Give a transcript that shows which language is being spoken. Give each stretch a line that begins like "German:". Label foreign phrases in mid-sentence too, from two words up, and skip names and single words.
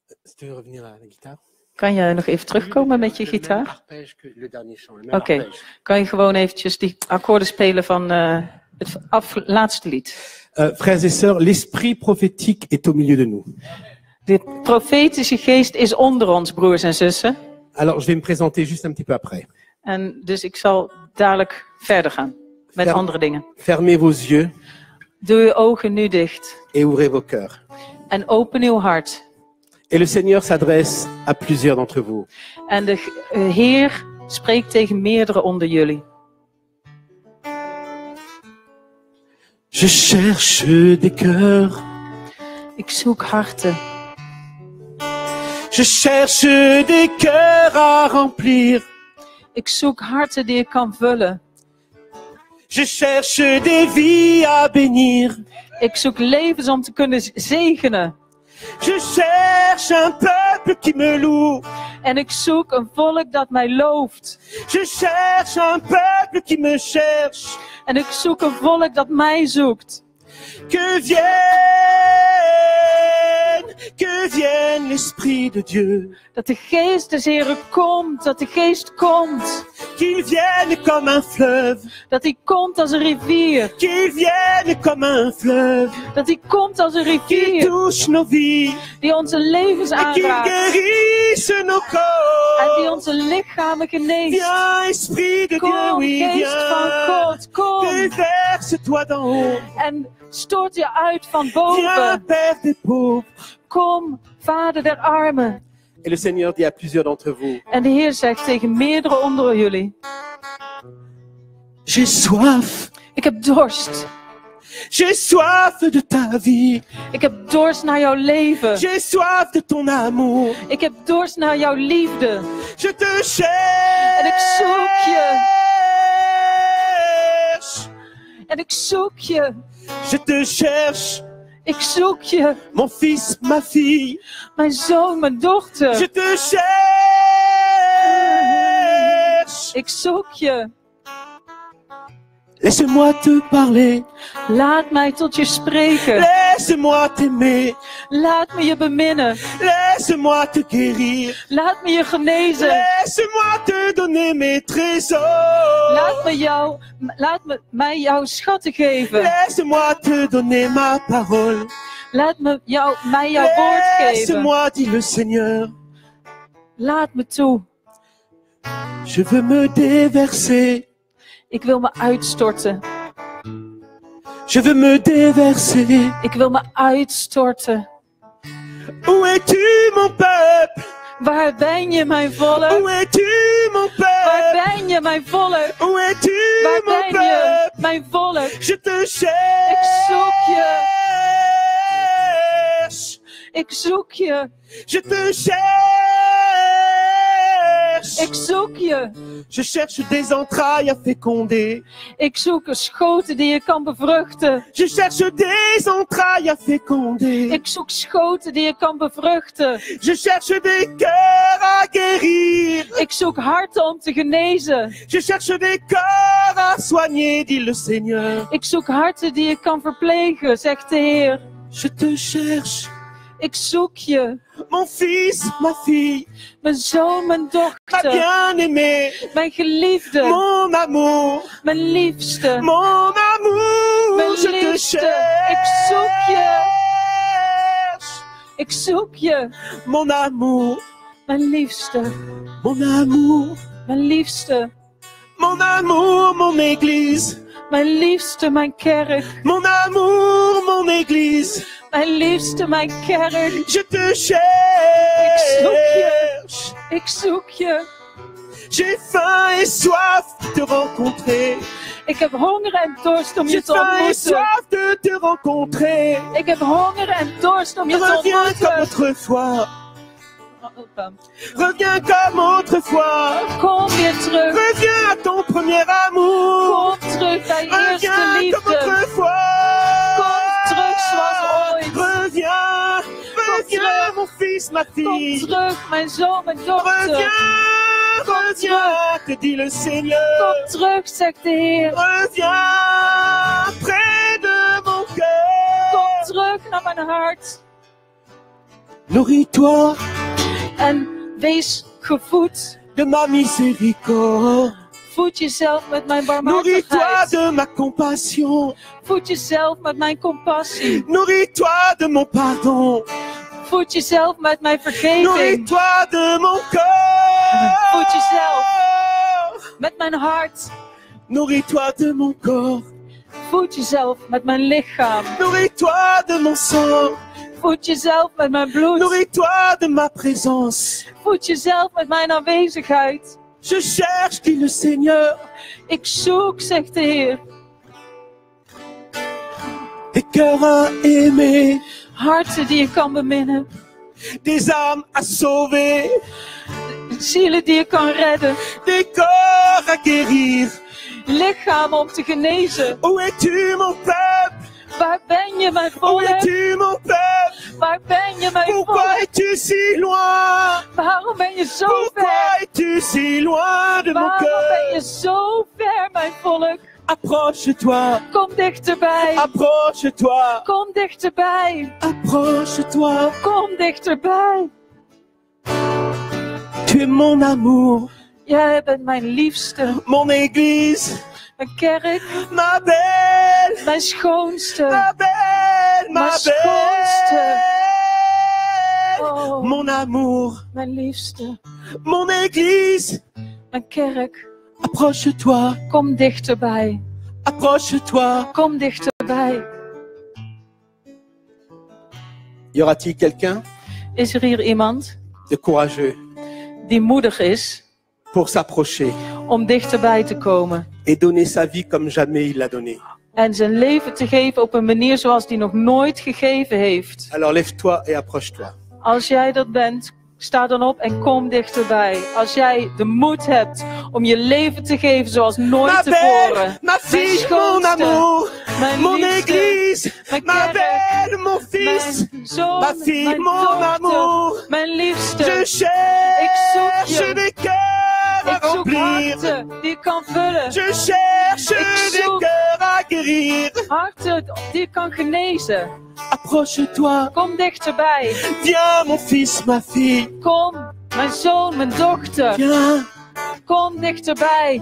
French: Tu veux revenir à la guitare?
Dutch: Kan je nog even terugkomen met je gitaar?
French: Arpège que le dernier chant, le même
Dutch: Oké, arpège. kan je gewoon eventjes die akkoorden spelen van het laatste lied.
French: Frères et sœurs, l'esprit prophétique est au milieu de nous.
Dutch: De profetische geest is onder ons, broers en zussen.
French: Alors, je vais me présenter juste un petit peu après.
Dutch: En dus ik zal dadelijk verder gaan met andere dingen.
French: Fermez vos yeux
Dutch: Doe je ogen nu dicht
French: et ouvrez vos cœurs.
Dutch: en open uw hart.
French: Et le Seigneur s'adresse à plusieurs d'entre vous.
Dutch: En de Heer spreekt tegen meerdere onder jullie.
French: Je cherche des cœurs.
Dutch: Ik zoek harten.
French: Je cherche des cœurs à remplir.
Dutch: Ik zoek harten die ik kan vullen.
French: Je cherche des vies à bénir.
Dutch: Ik zoek levens om te kunnen zegenen.
French: Je cherche un peuple qui me loue.
Dutch: En ik zoek een volk dat mij looft.
French: Je cherche un peuple qui me cherche.
Dutch: En ik zoek een volk dat mij zoekt.
French: Que vienne l'Esprit de Dieu.
Dutch: Dat de geest des Heren komt, dat de geest komt.
French: Qu'il vienne comme un fleuve.
Dutch: Dat hij komt als een rivier.
French: Qu'il vienne comme un fleuve.
Dutch: Dat hij komt als een
French: Qu'il
Dutch: rivier.
French: touche nos vies.
Dutch: Die onze levens
French: Et qu'il
Dutch: aanraakt.
French: guérisse nos
Dutch: En die
French: corps.
Dutch: onze lichamen geneest.
French: Viens, Esprit de Dieu,
Dutch: Kom,
French: oui,
Dutch: geest van
French: viens.
Dutch: God, kom.
French: Déverse-toi d'en haut.
Dutch: En stort je uit van
French: Viens,
Dutch: boven.
French: Père des pauvres.
Dutch: Kom, Vader der armen.
French: Et le Seigneur dit à plusieurs d'entre vous,
Dutch: En de Heer zegt tegen meerdere onder jullie.
French: j'ai soif.
Dutch: Ik heb dorst.
French: J'ai soif de ta vie.
Dutch: Ik heb dorst naar jouw leven.
French: J'ai soif de ton amour.
Dutch: Ik heb dorst naar jouw liefde.
French: Je te cherche.
Dutch: En ik zoek je. En ik zoek je.
French: Je te cherche.
Dutch: Ik zoek je.
French: Mon fils, ma fille.
Dutch: Mijn zoon, mijn dochter.
French: Je te cherche.
Dutch: Ik zoek je.
French: Laisse-moi te parler.
Dutch: Laat mij tot je spreken.
French: Laisse-moi t'aimer.
Dutch: Laat me je beminnen.
French: Laisse-moi te guérir.
Dutch: Laat me je genezen.
French: Laisse-moi te donner mes trésors.
Dutch: Laat mij jouw schatten geven.
French: Laisse-moi te donner ma parole.
Dutch: Laat mij jouw woord geven.
French: Laisse-moi, dit le Seigneur.
Dutch: Laat me toe.
French: Je veux me déverser.
Dutch: Ik wil me uitstorten.
French: Je veux me déverser.
Dutch: Ik wil me uitstorten.
French: Où es-tu, mon peuple?
Dutch: Waar ben je, mijn volk?
French: Où es-tu, mon
Dutch: Waar
French: peuple?
Dutch: ben je, mijn volk?
French: Où es-tu,
Dutch: Waar
French: mon
Dutch: ben je,
French: peuple?
Dutch: mijn volk?
French: Je te cherche.
Dutch: Ik zoek je. Ik zoek je.
French: Je te cherche.
Dutch: Ik zoek je.
French: Je cherche des entrailles à féconder.
Dutch: Ik zoek schoten die je kan bevruchten.
French: Je cherche des entrailles à féconder.
Dutch: Ik zoek schoten die je kan bevruchten.
French: Je cherche des cœurs à guérir.
Dutch: Ik zoek harten om te genezen.
French: Je cherche des cœurs à soigner, dit le Seigneur.
Dutch: Ik zoek harten die je kan verplegen, zegt de Heer.
French: Je te cherche.
Dutch: Ik zoek je.
French: Mon fils, ma fille,
Dutch: Mijn zoon, mijn
French: ma
Dutch: dochter.
French: bien-aimée,
Dutch: Mijn geliefde.
French: mon amour,
Dutch: Mijn liefste.
French: mon amour,
Dutch: Mijn
French: je te
Dutch: liefste.
French: cherche.
Dutch: Ik zoek je. Ik zoek je.
French: Mon amour,
Dutch: Mijn liefste.
French: mon amour,
Dutch: Mijn liefste.
French: mon amour, mon église.
Dutch: Mijn liefste, mijn kerk.
French: Mon amour, mon église.
Dutch: Mijn liefste, mijn kerk.
French: Je te
Dutch: Ik zoek je.
French: cherche.
Dutch: Ik zoek je.
French: J'ai faim et soif de te rencontrer.
Dutch: Ik heb honger en dorst om je
French: J'ai
Dutch: te
French: faim et
Dutch: ontmoeten.
French: soif de te rencontrer.
Dutch: Ik heb honger en dorst om je te
French: Reviens comme
Dutch: ontmoeten.
French: autrefois. Reviens comme autrefois.
Dutch: Kom weer terug.
French: Reviens à ton premier amour.
Dutch: Kom terug bij je eerste
French: Reviens comme
Dutch: liefde.
French: autrefois.
Dutch: Kom terug zoals ooit.
French: Reviens, reviens mon fils, ma
Dutch: Kom
French: fille.
Dutch: terug, mijn zoon, mijn dochter.
French: Reviens, reviens, te dit le Seigneur.
Dutch: Kom terug, zegt de Heer.
French: Reviens près de mon cœur.
Dutch: Kom terug naar mijn hart.
French: Nourris-toi
Dutch: En wees gevoed.
French: de ma miséricorde.
Dutch: Voed jezelf met mijn
French: Nourris-toi
Dutch: barmhartigheid.
French: de ma compassion.
Dutch: Voed jezelf met mijn compassie.
French: Nourris-toi de mon pardon.
Dutch: Voed jezelf met mijn vergeving.
French: Nourris-toi de mon corps.
Dutch: Voed jezelf met mijn hart.
French: Nourris-toi de mon corps.
Dutch: Voed jezelf met mijn lichaam.
French: Nourris-toi de mon sang.
Dutch: Voed jezelf met mijn bloed.
French: Nourris-toi de ma présence.
Dutch: Voed jezelf met mijn aanwezigheid.
French: Je cherche, dit le Seigneur,
Dutch: Ik zoek, zegt de Heer,
French: des cœurs à aimer,
Dutch: harten die ik kan beminnen.
French: des âmes à sauver,
Dutch: Zielen die ik kan redden.
French: des corps à guérir.
Dutch: Lichamen om te genezen.
French: Où es-tu, mon peuple?
Dutch: Waar ben je, mijn
French: Où
Dutch: volk?
French: es-tu, mon peuple?
Dutch: Waar ben je, mijn
French: Pourquoi
Dutch: volk?
French: es-tu si loin?
Dutch: Waarom ben je zo
French: Pourquoi
Dutch: ver?
French: es-tu si loin de mon
Dutch: Waarom ben je
French: cœur?
Dutch: zo ver, mijn volk?
French: Approche-toi,
Dutch: Kom dichterbij.
French: approche-toi,
Dutch: Kom dichterbij.
French: approche-toi.
Dutch: Kom dichterbij.
French: Tu es mon amour,
Dutch: Jij bent mijn liefste.
French: mon église,
Dutch: Mijn kerk.
French: ma belle,
Dutch: Mijn schoonste.
French: ma belle, ma
Dutch: Ma schoonste.
French: belle. Oh, Mon amour,
Dutch: mijn liefste.
French: mon église,
Dutch: Mijn kerk.
French: approche-toi,
Dutch: Kom dichterbij.
French: approche-toi.
Dutch: Kom dichterbij.
French: Y aura-t-il quelqu'un
Dutch: Is er hier iemand
French: de courageux
Dutch: die moedig is
French: pour s'approcher
Dutch: om dichterbij te komen?
French: et donner sa vie comme jamais il l'a donné?
Dutch: En zijn leven te geven op een manier zoals hij nog nooit gegeven heeft.
French: Alors lève-toi et approche-toi.
Dutch: Als jij dat bent, sta dan op en kom dichterbij. Als jij de moed hebt om je leven te geven zoals nooit
French: Ma
Dutch: tevoren.
French: belle, ma
Dutch: Mijn
French: fille, mon
Dutch: schoonste,
French: amour,
Dutch: mijn
French: mon
Dutch: liefste,
French: église,
Dutch: mijn
French: ma
Dutch: kerk,
French: belle, mon fils,
Dutch: mijn zoon,
French: ma fille,
Dutch: mijn
French: mon
Dutch: dochter,
French: amour.
Dutch: mijn
French: Je
Dutch: liefste.
French: cherche
Dutch: je.
French: des cœurs à
Dutch: Ik zoek
French: remplir.
Dutch: harten die ik kan vullen.
French: Je cherche
Dutch: Ik
French: des
Dutch: zoek-
French: cœurs à guérir.
Dutch: Harten die ik kan genezen.
French: Approche-toi,
Dutch: Kom dichterbij.
French: viens mon fils, ma fille,
Dutch: Kom, mijn zoon, mijn dochter.
French: viens
Dutch: Kom dichterbij.